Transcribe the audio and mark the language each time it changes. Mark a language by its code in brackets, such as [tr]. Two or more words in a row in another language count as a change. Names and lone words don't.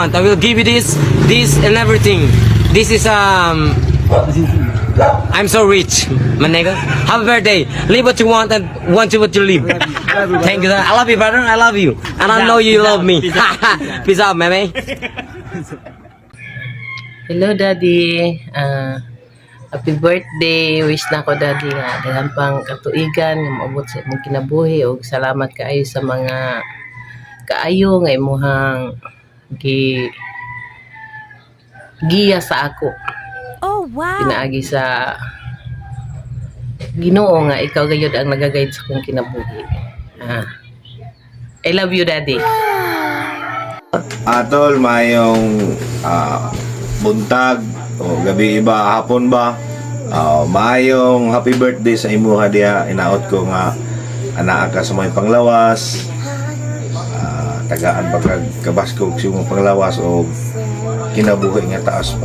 [en] I will give you this, and everything. This is I'm so rich, my nigga. Happy birthday. Live what you want and want you what you live. Thank you. I love you, brother. I love you, and I know you love me. Peace out, meme. Hello, Daddy. Happy birthday. [ceb] Wish na ko, Daddy, nga daghang pang katuigan nga maabot sa imong kinabuhi ug salamat kaayo sa mga kaayo nga imuhang giya sa ako. [en] Oh, wow. [ceb] Pinaagi sa Ginoo nga ikaw gayud ang nagaguide sa akong kinabuhi. [en] I love you, Daddy. [ceb] Atol, mayong buntag o gabi iba, hapon ba? Mayong [en] happy birthday [ceb] sa imuha diha. Inaot ko nga anak ka sa may panglawas. Tagaan ba kabaskog sa imong panglawas o kinabuhi nga taas pa.